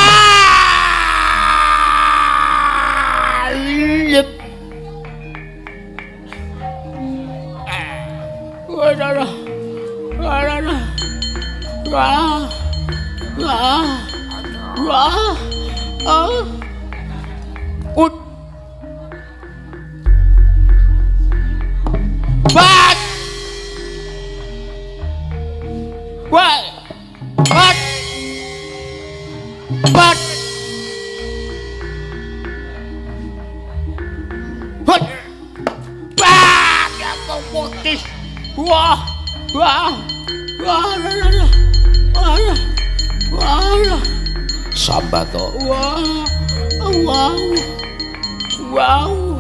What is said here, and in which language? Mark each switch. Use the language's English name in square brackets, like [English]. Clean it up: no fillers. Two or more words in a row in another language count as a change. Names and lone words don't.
[English] Lep. Waduh. Waduh. Wah. Wah. Wah. Oh. Ut. What? What? What? What? What? [Indonesian] Wah, ya kau putih. Wah, wah, wah, wah, wah, Sambato. Wah, wow, wow.